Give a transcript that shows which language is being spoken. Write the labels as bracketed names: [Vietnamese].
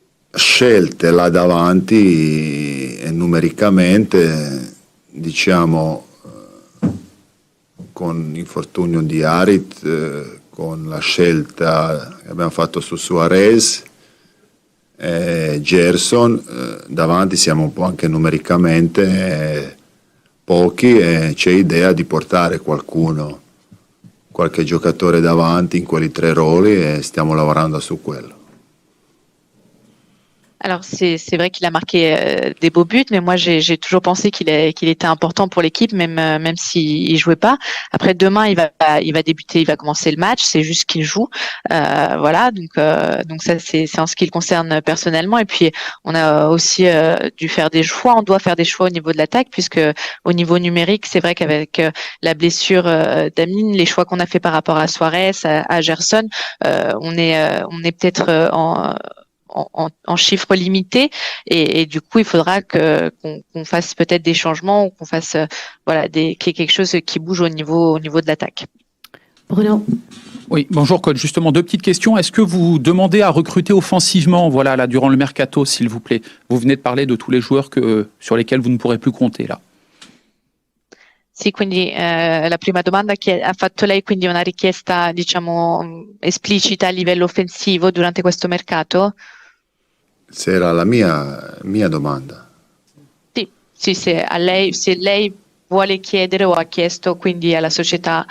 [Italian] scelte là davanti e numericamente diciamo con l'infortunio di Harit, con la scelta che abbiamo fatto su Suarez e Gerson, davanti siamo un po' anche numericamente pochi e c'è idea di portare qualche giocatore davanti in quelli 3 ruoli et stiamo lavorando su quello. [French] Alors c'est vrai qu'il a marqué des beaux buts, mais moi j'ai toujours pensé qu'il était important pour l'équipe, même s'il jouait pas. Après demain il va débuter, il va commencer le match, c'est juste qu'il joue, voilà. Donc ça c'est en ce qui le concerne personnellement. Et puis on a aussi dû faire des choix. On doit faire des choix au niveau de l'attaque, puisque au niveau numérique c'est vrai qu'avec la blessure d'Amin, les choix qu'on a fait par rapport à Suarez, à Gerson, on est peut-être en chiffres limités et du coup il faudra qu'on fasse peut-être des changements ou qu'on fasse qu'il y ait quelque chose qui bouge au niveau de l'attaque. Bruno? Oui, bonjour coach. Justement, 2 petites questions. Est-ce que vous demandez à recruter offensivement, voilà, là, durant le mercato, s'il vous plaît? Vous venez de parler de tous les joueurs sur lesquels vous ne pourrez plus compter là. [Italian] Sì, quindi la prima domanda che ha fatto lei, quindi una richiesta diciamo esplicita a livello offensivo durante questo mercato? Se era la mia domanda. Sì, se lei vuole chiedere o ha chiesto quindi alla società